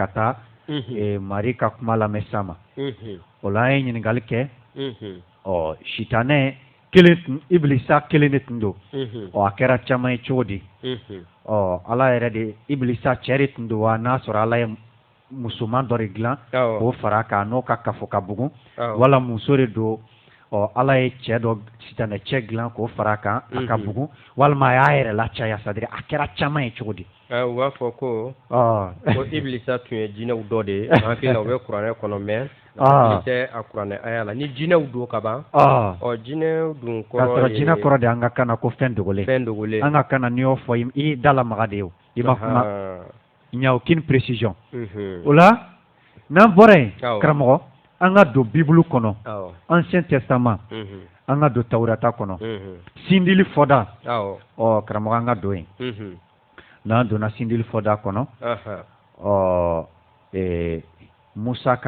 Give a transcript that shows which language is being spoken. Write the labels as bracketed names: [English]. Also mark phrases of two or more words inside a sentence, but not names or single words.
[Bambara] taa mari ka kuma lamɛn sa ma o la an ye ɲininkali kɛ sitanɛ kelen tun ibilisa kelen de tun don a kɛra caman ye cogo di ala yɛrɛ de ibilisa cɛ de tun don wa n'a sɔrɔ ala ye musoman dɔ de dilan k'o fara a kan n'o ka kafo ka bugun wala muso de don ala ye cɛ dɔ sitanɛ cɛ dilan k'o fara a kan a ka bugun walima a y'a yɛrɛ la caya [French] c'est à dire [Bambara] a kɛra caman ye cogo di u b'a fɔ ko ibilisa tun ye jinɛw dɔ de ye an hakili la u bɛ kuranɛ kɔnɔ mais tɛ a kuranɛ aya la ni jinɛw don ka ban jinɛw dun kɔrɔ k'a sɔrɔ jinɛ kɔrɔ de an ka kan na ko fɛn dogolen an ka kan na n'i y'o fɔ i dalamaga de ye o i ma kuma [French] il n'y a aucune précision [Bambara] o la n'an bɔra yen karamɔgɔ an ka don bibulu kɔnɔ [French] ancien testament [Bambara] an ka don tawurata kɔnɔ sindili fɔda karamɔgɔ an ka don yen n'an donna sindili fɔda kɔnɔ Musa ka